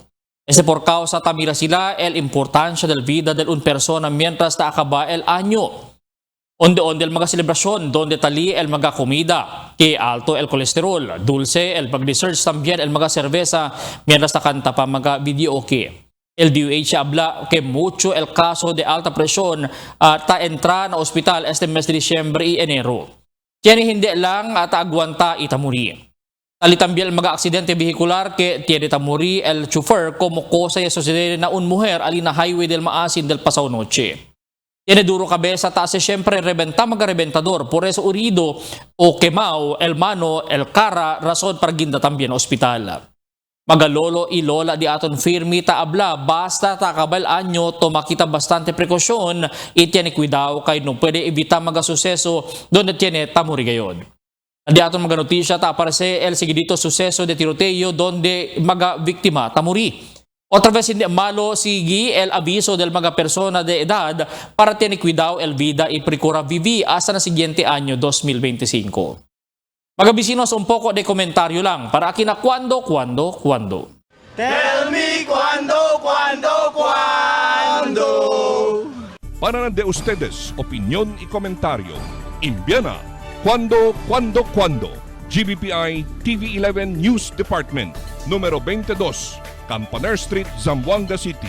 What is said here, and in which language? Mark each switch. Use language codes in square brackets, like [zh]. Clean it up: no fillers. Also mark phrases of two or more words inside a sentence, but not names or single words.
[cbk] Ese por causa tamira sila el importancia del vida de una persona mientras ta acaba el año. Onde el mga celebrasyon, donde tali el mga comida, que alto el colesterol, dulce el pag-research también el mga cerveza, mientras ta kanta pa mga videoke. El DOH habla que mucho el caso de alta presión ta entra na ospital este mes de Disyembre y Enero. Tiene hindi lang ta agwanta itamuri. Tali también el mga aksidente vehicular que tiene tamuri el chauffeur como cosa ya sucede na un mujer alina highway del Maasin del pasaw noche. Tiene duro cabeza ta se siempre rebenta mga rebentador por eso urido o quemao el mano el cara razón para ginda también ospital. Magalolo y lola di aton firmi ta abla basta ta kabal anyo to makita bastante prekosyon y tiene cuidado kay no puede evita mga suceso donde tiene tamuri gayon. Di aton mga notisya ta aparece el seguidito suceso de tiroteo donde mga biktima tamuri. Otra vez hindi malo sigi el aviso del mga persona de edad para tiene cuidado el vida y procura vivir hasta na siguiente año 2025. Mga bisinos, un poco de komentaryo lang para aquí na cuando. [en] Tell me [cbk] cuando. Para de ustedes, opinión y comentario. Envían a cuando. GBPI TV11 News Department, número 22, Campaner Street, Zamboanga City.